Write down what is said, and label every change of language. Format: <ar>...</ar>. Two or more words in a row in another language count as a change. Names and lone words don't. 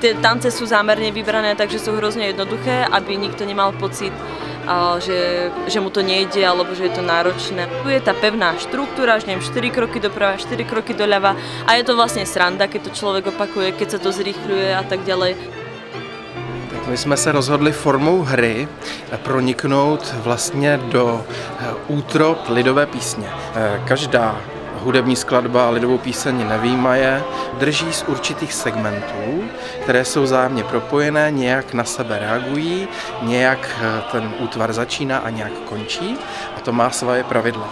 <sk>Tie tance sú zámerne vybrané, takže sú hrozne jednoduché, aby nikto nemal pocit, že mu to nejde alebo že je to náročné. Tu je tá pevná štruktúra, že neviem, 4 kroky doprava, 4 kroky doľava a je to vlastne sranda, keď to človek opakuje, keď sa to zrýchľuje a tak ďalej.</sk> <cs>My jsme se rozhodli formou hry proniknout vlastně do útrop lidové písně. Každá hudební skladba a lidovou píseň nevyjímaje drží z určitých segmentů, které jsou vzájemně propojené, nějak na sebe reagují, nějak ten útvar začíná a nějak končí a to má svoje pravidla.</cs>